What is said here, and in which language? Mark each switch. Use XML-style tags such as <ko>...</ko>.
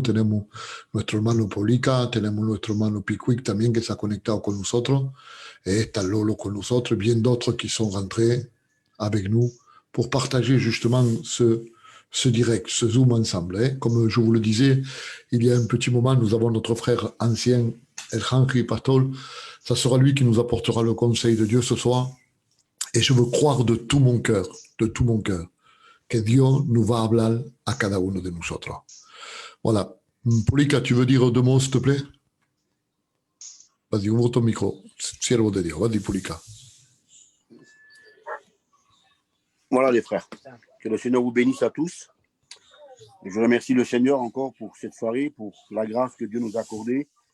<es>Tenemos nuestro hermano Polica, tenemos nuestro hermano Pickwick también que se ha conectado con nosotros.</es> <fr>Et</fr> <es>está Lolo con nosotros,</es> <fr>bien d'autres qui sont rentrés avec nous pour partager justement ce direct, ce Zoom ensemble. Hein. Comme je vous le disais, il y a un petit moment, nous avons notre frère ancien, El Henry Patol. Ça sera lui qui nous apportera le conseil de Dieu ce soir. Et je veux croire de tout mon cœur</fr> <es>que Dios nos va a hablar a cada uno de nosotros.</es> <fr>Voilà. Polika, tu veux dire deux mots, s'il te plaît? Vas-y, ouvre ton micro.</fr> <es>Siervo de Dios.</es> <fr>Vas-y, Polika. Voilà les frères. Que le Seigneur vous bénisse à tous. Et je remercie le Seigneur encore pour cette soirée, pour la grâce que Dieu nous a accordée.</fr>